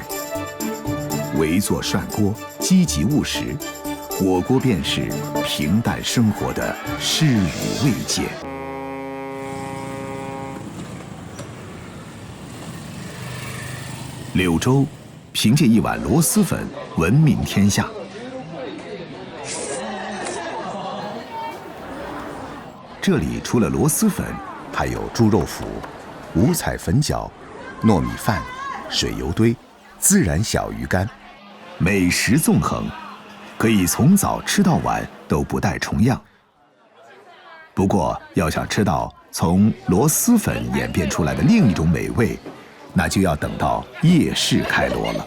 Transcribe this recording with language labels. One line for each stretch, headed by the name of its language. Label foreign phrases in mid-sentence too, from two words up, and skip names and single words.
Chinese: 圍坐涮鍋，積極務實，火鍋便是平淡生活的詩與慰藉。柳州憑借一碗螺螄粉聞名天下。這裡除了螺螄粉，還有豬肉脯、 五彩粉饺、糯米饭、水油堆、孜然小鱼干，美食纵横，可以从早吃到晚都不带重样。不过，要想吃到从螺蛳粉演变出来的另一种美味，那就要等到夜市开锣了。